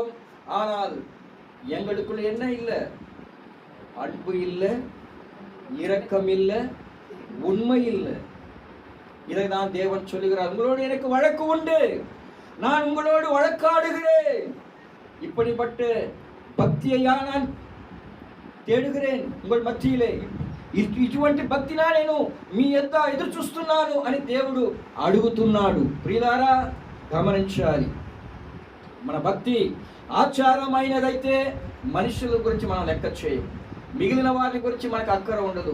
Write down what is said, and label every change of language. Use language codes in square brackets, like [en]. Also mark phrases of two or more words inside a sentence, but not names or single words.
[ta] ஆனால் எங்களுக்குள்ள என்ன இல்லை? அன்பு இல்லை, இரக்கம் இல்லை, உண்மை இல்லை. இதை தான் தேவன் சொல்லுகிறார். உங்களோடு எனக்கு வழக்கு உண்டு, நான் உங்களோடு வழக்காடுகிறேன். இப்படிப்பட்ட భక్తియా நான் తేడుகிறேன் உங்கள் మధ్యలో. [te] ఇటువంటి భక్తినా నేను మీ యొద్ద ఎదురు చూస్తున్నాను అని దేవుడు అడుగుతున్నాడు. ప్రియులారా, గమనించాలి. మన భక్తి ఆచారమైనదైతే మనుషుల గురించి మనం లెక్క చేయం, మిగిలిన వారి గురించి మనకు అక్కర ఉండదు.